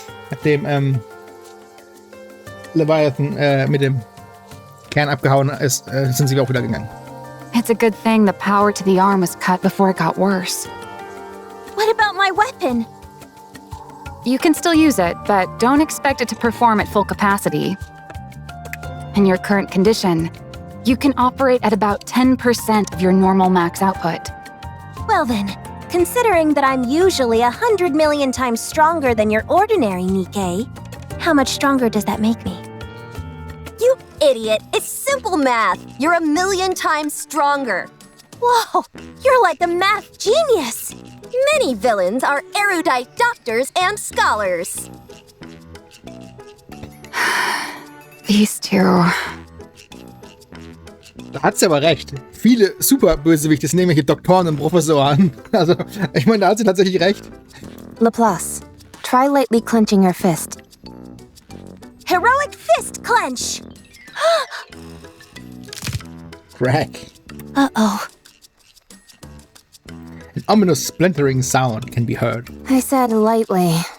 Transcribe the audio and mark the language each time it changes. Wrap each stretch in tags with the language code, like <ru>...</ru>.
<de>Nachdem, Leviathan, mit dem Kern abgehauen ist, sind sie auch wieder gegangen.</de> <en>It's a good thing the power to the arm was cut before it got worse. What about my weapon? You can still use it, but don't expect it to perform at full capacity. In your current condition, you can operate at about 10% of your normal max output. Well then, considering that I'm usually 100 million times stronger than your ordinary Nikke, how much stronger does that make me? You idiot! It's simple math! You're 1,000,000 times stronger! Whoa, you're like a math genius! Many villains are erudite doctors and scholars. These two.</en> <de>Da hat sie aber recht. Viele Superbösewichte sind nämlich Doktoren und Professoren. Also, ich meine, da hat sie tatsächlich recht.</de> <en>Laplace, try lightly clenching your fist. Heroic fist clench! Crack. Uh-oh. An ominous splintering sound can be heard. I said lightly.</en>